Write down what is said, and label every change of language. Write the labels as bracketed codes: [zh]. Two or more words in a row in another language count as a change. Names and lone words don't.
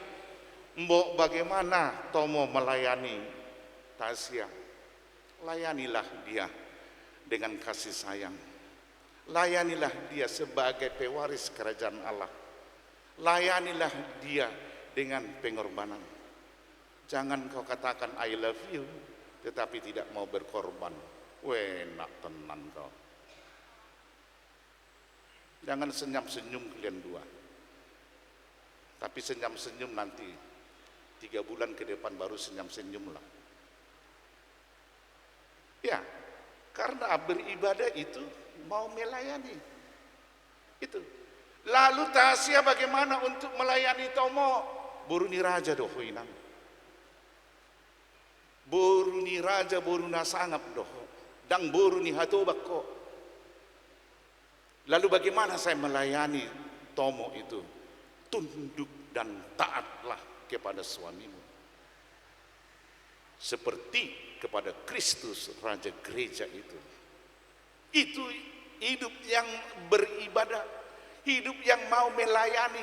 [id] Mbok, bagaimana Tomo melayani Tasya? Layanilah dia dengan kasih sayang. Layanilah dia sebagai pewaris kerajaan Allah. Layanilah dia dengan pengorbanan. Jangan kau katakan [en] I love you [id] tetapi tidak mau berkorban. [jv] Enak tenan [id] kau. Jangan senyum-senyum kalian dua. Tapi senyum-senyum nanti 3 bulan ke depan baru senyum-senyum lah. Ya, karena beribadah itu mau melayani. Itu. Lalu Tasya bagaimana untuk melayani Tomo? [bbc] Boruni raja doho inang. Boruni raja boruna sangap doho. Dang boruni hatobak ko. [id] Lalu bagaimana saya melayani Tomo itu? tunduk dan taatlah kepada suamimu, seperti kepada Kristus Raja Gereja itu. Itu hidup yang beribadah, hidup yang mau melayani.